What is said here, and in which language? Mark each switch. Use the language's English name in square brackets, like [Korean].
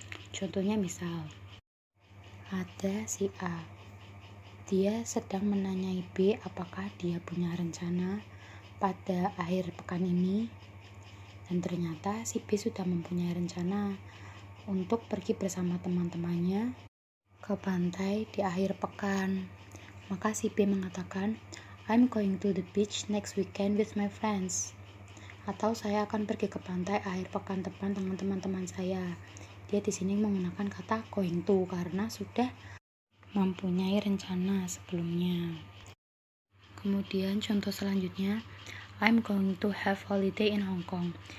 [Indonesian] Contohnya misal, ada si A, dia sedang menanyai B apakah dia punya rencana pada akhir pekan ini, dan ternyata si B sudah mempunyai rencana untuk pergi bersama teman-temannya ke pantai di akhir pekan. Maka si B mengatakan, [English] I'm going to the beach next weekend with my friends. [Indonesian] Atau saya akan pergi ke pantai akhir pekan depan dengan teman-teman saya. Dia di sini menggunakan kata going to karena sudah mempunyai rencana sebelumnya. Kemudian contoh selanjutnya, [English] I'm going to have holiday in Hong Kong.